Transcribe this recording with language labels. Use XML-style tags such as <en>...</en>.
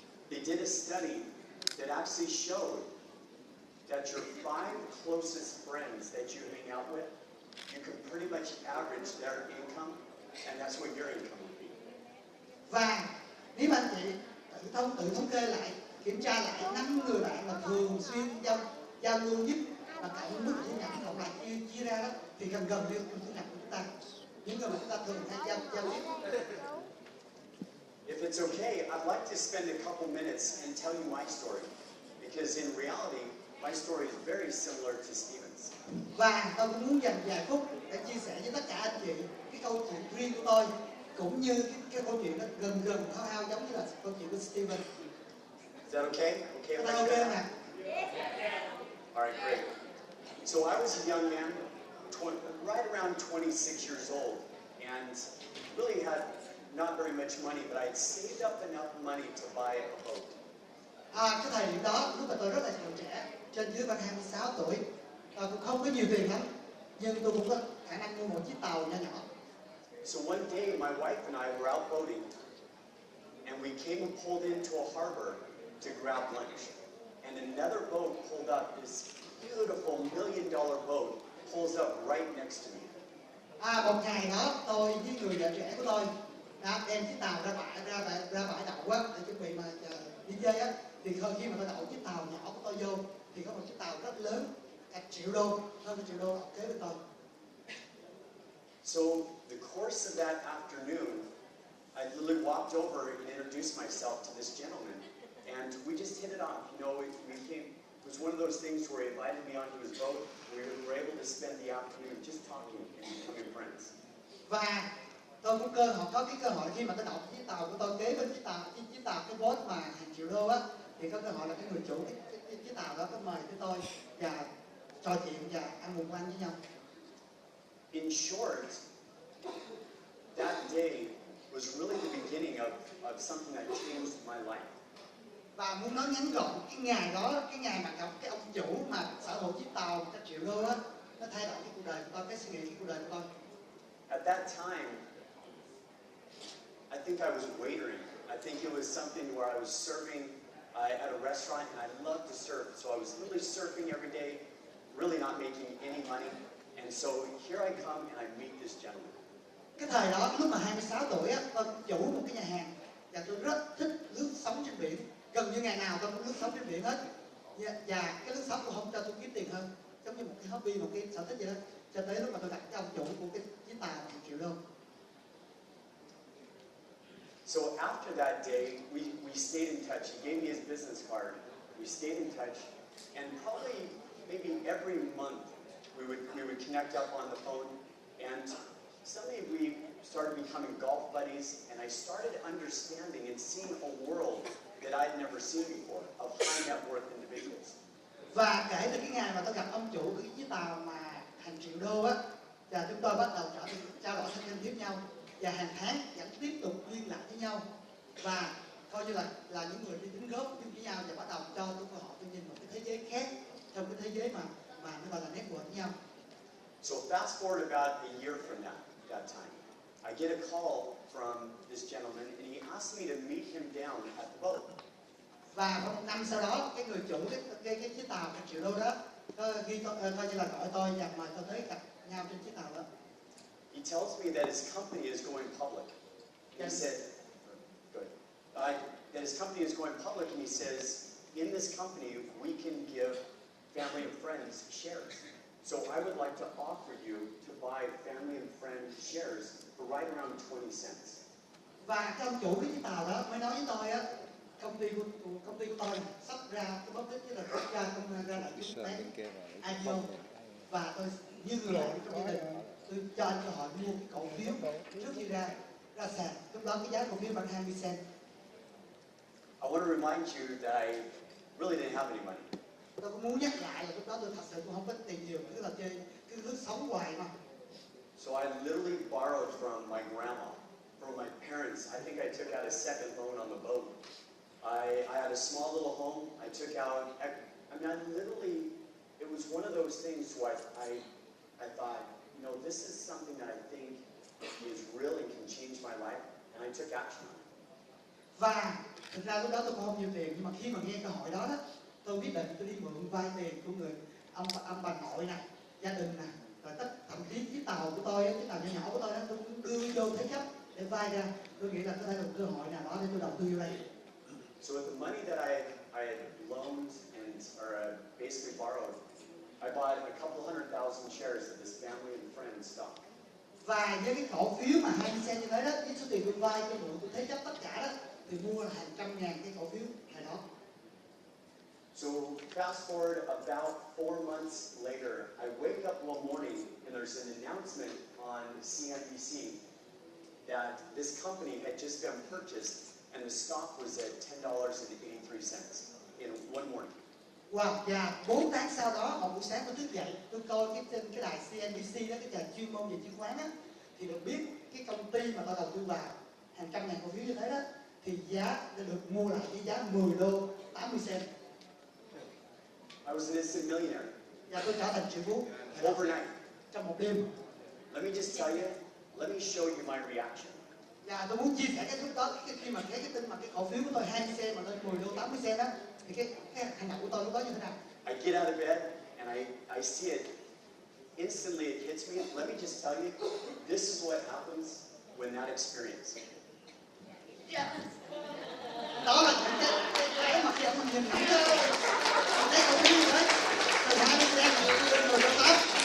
<en>They did a study that actually showed that your 5 closest friends that you hang out with, you can pretty much average their income, and that's what your income would be.</en> <vi>Và nếu anh chị tự thống kê lại, kiểm tra lại 5 người bạn mà thường xuyên giao lưu nhất và cộng mức thu nhập cộng lại chia ra đó thì gần như thu nhập của chúng ta, những người mà chúng ta thường hay giao tiếp.</vi> <en>If it's okay, I'd like to spend a couple minutes and tell you my story, because in reality, my story is very similar to Stephen's.</en> <vi>Và tôi cũng muốn dành vài phút để chia sẻ với tất cả anh chị cái câu chuyện riêng của tôi, cũng như cái câu chuyện đó gần hao giống như là câu chuyện của Stephen.</vi> <en>Is that okay? Okay, Is that okay nè? All right, great. So I was a young man, right around 26 years old, and really had not very much money, but I had saved up enough money to buy a boat.</en> <vi>Cái thời điểm đó, lúc mà tôi rất là còn trẻ, trên dưới khoảng 26 tuổi, tôi cũng không có nhiều tiền lắm, nhưng tôi cũng có khả năng mua một chiếc tàu nhỏ nhỏ.</vi> <en>So one day, my wife and I were out boating, and we came and pulled into a harbor to grab lunch. And another boat pulled up, this beautiful $1 million boat pulls up right next to me.</en> <vi>Một ngày đó, tôi với người vợ trẻ của tôi đã đem chiếc tàu ra bãi đậu á, để chuẩn bị mà đi chơi á. Thì khi mà tôi đậu chiếc tàu nhỏ của tôi vô, thì có một chiếc tàu rất lớn, cả $1 triệu, hơn $1 triệu kế bên tôi.</vi> <en>So the course of that afternoon, I literally walked over and introduced myself to this gentleman, and we just hit it off. You know, it was one of those things where he invited me onto his boat. We were able to spend the afternoon just talking and becoming friends.</en> <vi>Và tôi cũng có cái cơ hội khi mà tôi đậu chiếc tàu của tôi kế bên chiếc tàu cái boat mà hàng $1 triệu á, thì có cơ hội là cái người chủ chiếc tàu đó có mời tới tôi và trò chuyện và ăn một bữa ăn với nhau.</vi> <en>In short, that day was really the beginning of something that changed my life.</en> <vi>Và muốn nói ngắn gọn, cái ngày đó, cái ngày mà gặp cái ông chủ mà sở hữu chiếc tàu $1 triệu á, nó thay đổi cái cuộc đời của tôi, cái suy nghĩ của cuộc đời của tôi.</vi> <en>At that time, I think I was waitering. I think it was something where I was serving at a restaurant, and I loved to serve. So I was literally surfing every day, really not making any money. And so here I come and I meet this gentleman.</en> <vi>Cái thời đó, lúc mà 26 tuổi á, tôi chủ một cái nhà hàng và tôi rất thích lướt sóng trên biển. Gần như ngày nào tôi cũng lướt sóng trên biển hết. Và cái lướt sóng cũng không cho tôi kiếm tiền hơn, giống như một cái hobby, một cái sở thích vậy đó. Cho tới lúc mà tôi gặp cái ông chủ của cái chiếc tàu 1 triệu đô.</vi> <en>So after that day, we stayed in touch. He gave me his business card. We stayed in touch, and probably maybe every month we would connect up on the phone, and suddenly we started becoming golf buddies, and I started understanding and seeing a world that I'd never seen before of high net worth individuals.</en> <vi>Và kể từ cái ngày mà tôi gặp ông chủ của cái chiếc tàu mà 1 triệu đô á, và chúng tôi bắt đầu trở thành trao đổi thân thiết nhau, và hàng tháng vẫn tiếp tục liên lạc với nhau, và coi như là những người đi tính góp chung với nhau, và bắt đầu cho tôi cơ hội tôi nhìn một cái thế giới khác trong cái thế giới mà nó gọi là network với nhau.</vi> <en>So fast forward about a year from that time, I get a call from this gentleman, and he asked me to meet him down at the boat.</en> <vi>Và vào 1 năm sau đó, cái người chủ cái chiếc tàu 1 triệu đô đó khi coi như là gọi tôi và mời tôi tới gặp nhau trên chiếc tàu đó.</vi> <en>He tells me that his company is going public. He said, that his company is going public, and he says, in this company, we can give family and friends shares. So I would like to offer you to buy family and friend shares for right around 20 cents.</en> <vi>Và cái ông chủ cái chiếc tàu đó mới nói với tôi á, công ty của tôi sắp ra cái bốc đích, là sắp ra lại cái bán IPO, và tôi như người bạn trong gia đình, tôi cho anh cơ hội mua cái cổ phiếu trước khi ra sàn. Lúc đó cái giá cổ phiếu bằng 20 cent.</vi> <en>I want to remind you that I really didn't have any money.</en> <vi>Tôi cũng muốn nhắc lại là lúc đó tôi thật sự cũng không có tiền nhiều, cứ là chơi cứ sống hoài mà.</vi> <en>So I literally borrowed from my grandma, from my parents. I think I took out a second loan on the boat. I had a small little home. I took out. I mean, it was one of those things where I thought, you know, this is something that I think is really can change my life, and I took action on it.</en> <vi>Và thực ra lúc đó tôi cũng không nhiều tiền, nhưng mà khi mà nghe cơ hội đó, tôi quyết định tôi đi mượn vay tiền của người ông bà nội này, gia đình này, rồi thậm chí chiếc tàu của tôi, chiếc tàu nhỏ của tôi đó, tôi cũng đưa vô thế chấp để vay ra. Tôi nghĩ là có thể là một cơ hội nào đó để tôi đầu tư vô đây.</vi> <en>So with the money that I had loaned or basically borrowed, I bought a couple $100,000 shares of this family and friends stock.</en> <vi>Và với cái cổ phiếu mà 20 cent như thế đó, với số tiền tôi vay, tôi mượn, tôi thế chấp tất cả đó, thì mua là hàng trăm ngàn cái cổ phiếu này đó.</vi> <en>So fast forward about 4 months later, I wake up one morning and there's an announcement on CNBC that this company had just been purchased and the stock was at $10.83 in one morning.</en> <vi>Wow, và 4 tháng sau đó, một buổi sáng tôi thức dậy, tôi coi trên cái đài CNBC đó, cái đài chuyên môn về chứng khoán á, thì được biết cái công ty mà tôi đầu tư vào hàng trăm ngàn cổ phiếu như thế đó, thì giá đã được mua lại với giá 10 đô 80 cent.</vi> <en>I was an instant millionaire.</en> <vi>Và tôi trở thành triệu phú</vi> <en>Overnight.</en> <vi>trong một đêm.</vi> <en>Let me just tell you, let me show you my reaction.</en> <vi>Và tôi muốn chia sẻ cái lúc đó, khi mà thấy cái tin mà cái cổ phiếu của tôi 20 cent mà lên 10 đô 80 cent đó, thì cái hành động của tôi lúc đó như thế nào?</vi> <en>I get out of bed and I see it. Instantly it hits me. Let me just tell you, this is what happens when that experience.</en> <vi>Đó là những cái mà khi ông nhìn thấy cổ phiếu đấy, từ 20 cent lên 10 đô 80.</vi>